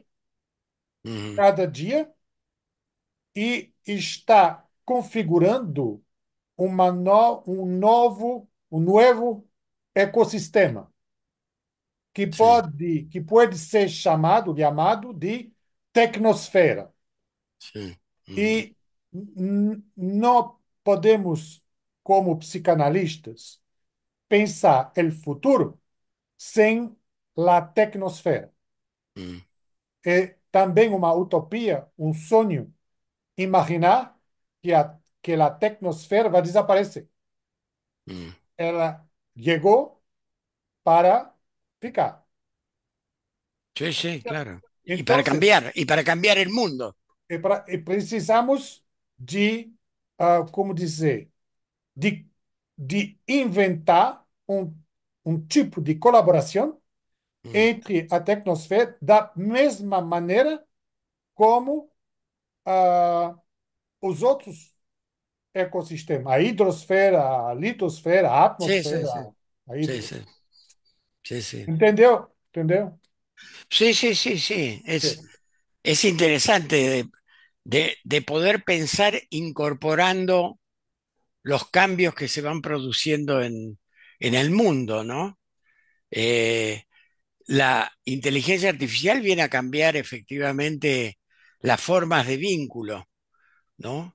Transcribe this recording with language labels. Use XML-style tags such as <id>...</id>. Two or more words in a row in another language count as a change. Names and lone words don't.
<pt>Ujú. cada dia e está configurando um novo ecossistema</pt> <es>Sí,</es> <pt>que pode ser chamado de tecnosfera.</pt> <es>sí. Ujú.</es> <pt>E não podemos, como psicanalistas, pensar o futuro sem a tecnosfera. Mm, É também uma utopia, um sonho, imaginar que a tecnosfera vai desaparecer. mm. Ela chegou para ficar.</pt> <es>Sí, sí, claro.</es> <pt>Então,</pt> <es>Y para cambiar el mundo.</es> <pt>precisamos de, como dizer, de, de inventar um tipo de colaboração Mm, entre a tecnosfera da mesma maneira como os outros ecossistemas, a hidrosfera, a litosfera, a</pt> <es>sí, sí,</es> <pt>atmosfera,</pt> <es>sí,</es> <pt>a</pt> <es>sí,</es> <pt>hidro.</pt> <es>sí, sí, sí.</es> <pt>Entendeu? Entendeu?</pt> <es>Sí, sí, sí, sí.</es> <pt>Sim.</pt> <es>Es interesante de poder pensar incorporando los cambios que se van produciendo en el mundo, ¿no? Eh, la inteligencia artificial viene a cambiar efectivamente las formas de vínculo, ¿no?</es>